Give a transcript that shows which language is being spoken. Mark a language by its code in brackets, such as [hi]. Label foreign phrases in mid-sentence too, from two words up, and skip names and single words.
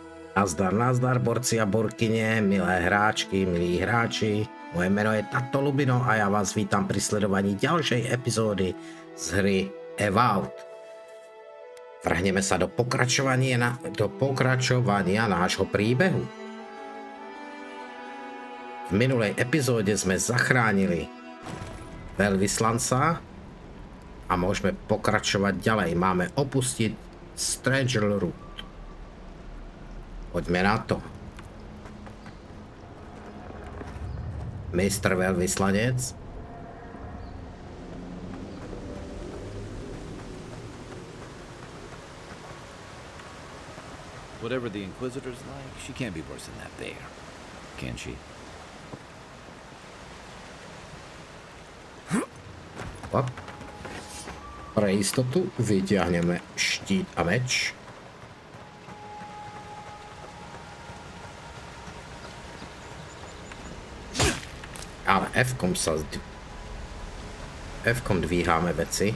[cs] Nazdar, borci a borkyně, milé hráčky, milí hráči. [sk] Moje jméno je Tato Lubino a já vás vítám pri sledovaní ďalšej epizódy z hry Avowed. Vrhneme sa do pokračovania nášho príbehu. V minulej epizóde sme zachránili veľvyslanca a môžeme pokračovať ďalej. Máme opustiť Stranger Root. Poďme na to. Mistr veľvyslanec. [en] Whatever the Inquisitor's like, she can't be worse than that bear. Can she? Op. [sk] Pre istotu vyťahneme štít a meč. Ale F-kom dvíháme veci.